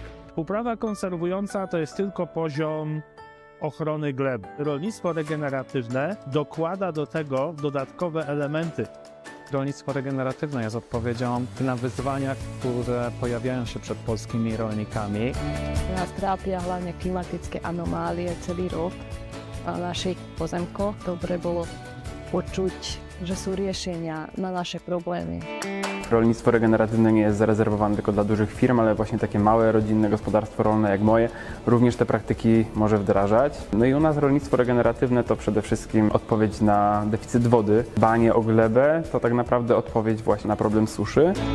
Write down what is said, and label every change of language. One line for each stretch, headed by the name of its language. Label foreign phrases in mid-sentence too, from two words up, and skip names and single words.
Polish: Uprawa konserwująca to jest tylko poziom ochrony gleby. Rolnictwo regeneratywne dokłada do tego dodatkowe elementy. Rolnictwo regeneratywne jest odpowiedzią na wyzwania, które pojawiają się przed polskimi rolnikami.
Slovak: Nás trápia hlavne klimatické anomálie celý rok na našich pozemkoch. Dobre bolo počuť, že sú riešenia na naše problémy.
Polish: Rolnictwo regeneratywne nie jest zarezerwowane tylko dla dużych firm, ale właśnie takie małe, rodzinne gospodarstwo rolne jak moje również te praktyki może wdrażać. No i u nas rolnictwo regeneratywne to przede wszystkim odpowiedź na deficyt wody. Dbanie o glebę to tak naprawdę odpowiedź właśnie na problem suszy.